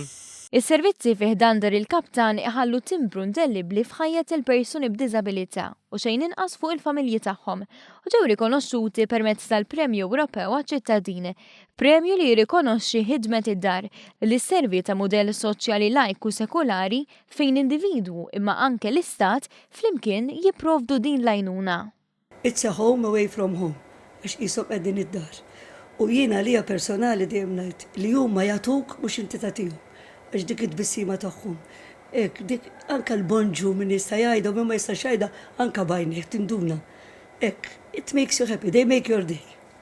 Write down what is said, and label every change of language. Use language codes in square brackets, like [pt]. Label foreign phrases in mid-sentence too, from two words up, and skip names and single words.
[mt] Is-servizzi fih dan dar il-Kaptan iħallu timbru indelibbli f'ħajjet il-persuni b'diżabilità u xejn inqas fuq il-familji tagħhom u ġew rikonoxxuti permezz tal-Premju Ewropew għaċ-ċittadini, premju li jirrikonoxxi ħidmet id-dar li sservi ta' mudell soċjali laiku sekolari fejn individwu imma anke l-istat flimkien jipprovdu din l-għajnuna. [en] It's a home away from home, [mt] għax qishom qegħdin id-dar. U jiena lija personali dejjem ngħid li huma jagħtuk mhux inti tagħtihom. Għax dik id-bissima tagħhom. Dik anka l-bonġu min jista' jgħidha u min ma jistax jgħidha anka bajnek tinduna. [en] It makes you happy, they make your day.